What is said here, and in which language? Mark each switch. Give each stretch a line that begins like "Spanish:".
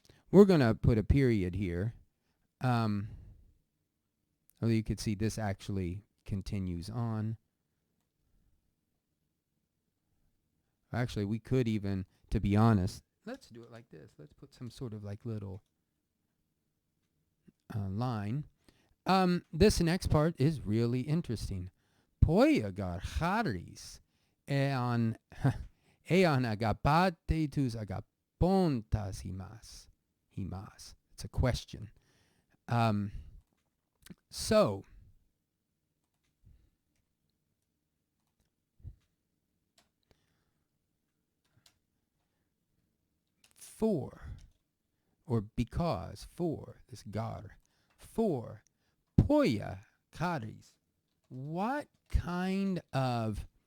English: We're going to put a period here. Although you could see this actually continues on. Actually, we could even, to be honest, let's do it like this. Let's put some sort of like little line. This next part is really interesting.
Greek: Ποία χάρις εάν ἀγαπᾶτε τοὺς ἀγαπῶντας ὑμᾶς.
English: It's a question. So, for, or because, for, this gar, for,
Greek: ποία χάρις,
English: what kind of